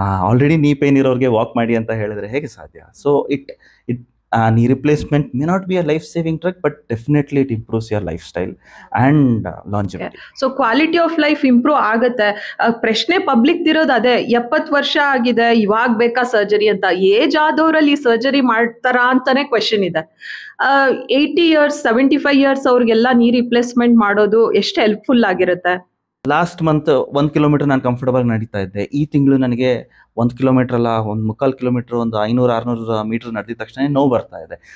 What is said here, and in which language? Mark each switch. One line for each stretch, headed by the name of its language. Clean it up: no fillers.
Kannada: Already ನೀ pain ಇರೋರಿಗೆ walk ಮಾಡಿ ಅಂತ ಹೇಳಿದ್ರೆ ಹೇಗೆ ಸಾಧ್ಯ?
English: So it knee replacement may not be a life-saving drug, but definitely it improves your lifestyle and longevity. So quality of life improve ಆಗುತ್ತೆ.
Kannada: ಪ್ರಶ್ನೆ ಪಬ್ಲಿಕ್ ಇರೋದು ಅದೇ, 70 ವರ್ಷ ಆಗಿದೆ ಇವಾಗ ಬೇಕಾ ಸರ್ಜರಿ ಅಂತ. ಏಜ್ ಆದವರಲ್ಲಿ ಸರ್ಜರಿ ಮಾಡ್ತಾರಾ ಅಂತಾನೆ ಕ್ವೆಶನ್ ಇದೆ. 80 years 75 years ಅವ್ರಿಗೆಲ್ಲ ನೀ ರಿಪ್ಲೇಸ್ಮೆಂಟ್ ಮಾಡೋದು ಎಷ್ಟು ಹೆಲ್ಪ್ಫುಲ್ ಆಗಿರುತ್ತೆ. ಲಾಸ್ಟ್ ಮಂತ್ 1 ಕಿಲೋಮೀಟರ್ ನಾನು ಕಂಫರ್ಟಬಲ್ ನಡೀತಾ ಇದ್ದೆ. ಈ ತಿಂಗಳು ನನಗೆ 1 ಕಿಲೋಮೀಟರ್ ಅಲ್ಲ, 1.25 ಕಿಲೋಮೀಟರ್, ಒಂದು 500-600 ಮೀಟರ್ ನಡೆದಿದ ತಕ್ಷಣ ನೋವು ಬರ್ತಾ ಇದೆ.